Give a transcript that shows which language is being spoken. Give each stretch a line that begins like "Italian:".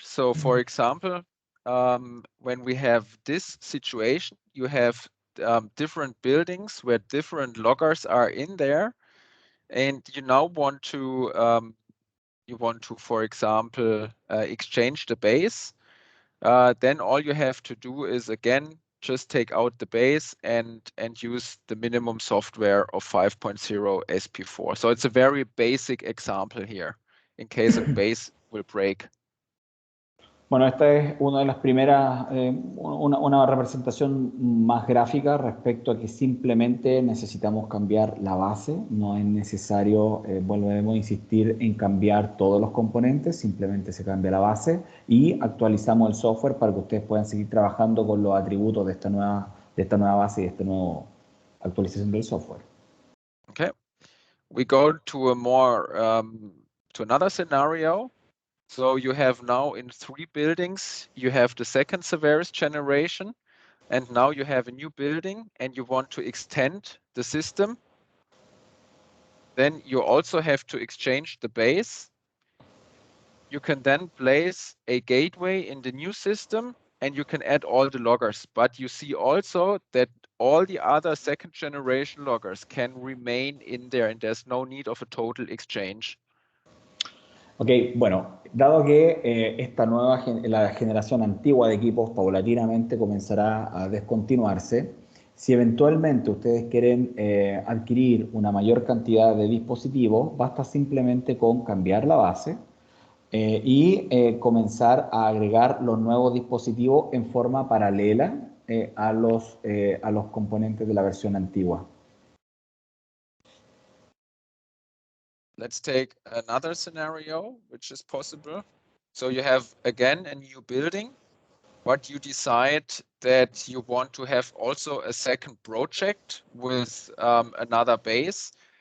English: So for example, when we have this situation, you have different buildings where different loggers are in there, and you now want to, for example, exchange the base. Then all you have to do is again just take out the base and use the minimum software of 5.0 SP4. So it's a very basic example here in case a base will break.
Spanish: Bueno, esta es una de las primeras, una representación más gráfica respecto a que simplemente necesitamos cambiar la base. No es necesario, volvemos a insistir en cambiar todos los componentes, simplemente se cambia la base y actualizamos el software para que ustedes puedan seguir trabajando con los atributos de esta nueva base y de esta nueva actualización del software.
English: Okay, we go to a more, to another scenario. So you have now in 3 buildings, you have the second Saveris generation, and now you have a new building and you want to extend the system. Then you also have to exchange the base. You can then place a gateway in the new system and you can add all the loggers. But you see also that all the other second generation loggers can remain in there and there's no need of a total exchange.
Spanish: Ok, bueno, dado que la generación antigua de equipos paulatinamente comenzará a descontinuarse, si eventualmente ustedes quieren adquirir una mayor cantidad de dispositivos, basta simplemente con cambiar la base y comenzar a agregar los nuevos dispositivos en forma paralela a los componentes de la versión antigua.
English: Let's take another scenario, which is possible. So you have, again, a new building, but you decide that you want to have also a second project with another base.